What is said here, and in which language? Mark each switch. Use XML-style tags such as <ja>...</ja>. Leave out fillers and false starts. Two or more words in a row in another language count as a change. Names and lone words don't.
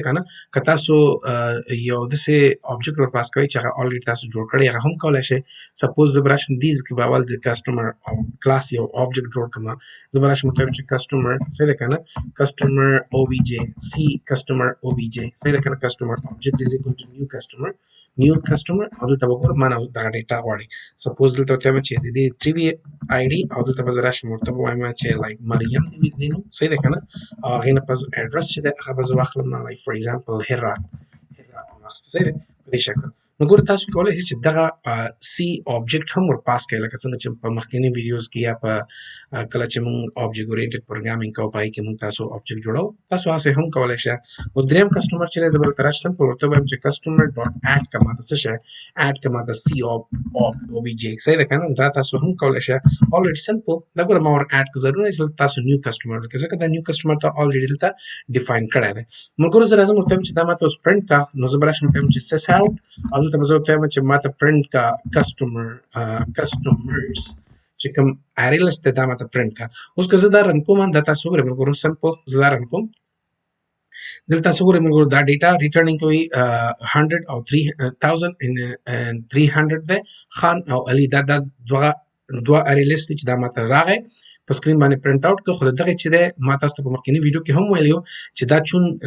<ps>که نه که تاسو یو داسې object ور پاس کوئ چې هغه already تاسو جوړ کړی هغه هم کولی شئ سپوز زه به راشم دیز کې به اول د</ps> <en>customer class</en> <ps>یو object جوړ کړم زه به راشم ورته وایم چې کسټمر صحیح دی که نه</ps> <en>customer obj c customer obj</en> <ps>صحیح دی که نه</ps> <en>customer object is equal to new customer</en> <ps>او دلته به ګوره ما نه دغه ډیټا غواړي سپوز دلته ورته وایم چې د دې 3 آی ډي او دلته به زه راشم ورته وایم چې لایک مریم دی نو صحیح دی که نه او هغې نه پس اډرس چې دی هغه به زه واخلم</ps> <en>like for example</en> <ps>هرات واخیسته صحیح دی په دې شکل نو ګوره تاسو کولی شئ چې دغه سی object هم ور پاس کړئ لکه څنګه چې په مخکیني ویډیوز کې یا په کله چې موږ</ps> <en>object oriented programming</en> <ps>کوو په هغې کې موږ تاسو object جوړو تاسو هسې هم کولی شئ اوس دریم کسټمر چې دی زه به دلته راشم سمپل ورته وایم چې</ps> <en>customer dot add</en> <ps>که ماته څه شی اډ که ماته</ps> <en>c obj</en> <ps>صحیح ده که نه دا تاسو هم کولی شئ</ps> <en>already simple</en> <ps>دا ګوره ما ور اډ که ضروري نه چې تاسو</ps> <en>new customer</en> <ps>ورکړئ ځکه دا</ps> <en>new customer</en> <ps>ته already دلته ډیفاین کړی دی ملګرو زه راځم ورته وایم چې دا ماته اوس پرنټ که نو زه به راشم ورته وایم چې</ps> <en>sys out</en> <ps>او دلته به زه ورته وایم چې ماته پرنټ کا کسټمرز چې کوم</ps> <en>array list</en> <ps>دی دا ماته پرنټ کا اوس که زه دا رن کوم دا تاسو وګورئ ملګرو سمپل زه دا رن کوم دلته تاسو وګورئ ملګرو دا</ps> <en>data returning</en> <ps>کوي 100 او 300 دی خان او علي دا دوه</ps> <en>array list</en> <ps>چې دا ماته راغی په سکرین باندې</ps> <en>print out</en> <ps>کړه خو دغه چې دی ما تاسو ته په مخکیني ویډیو کې هم ویلی و چې دا چون د</ps>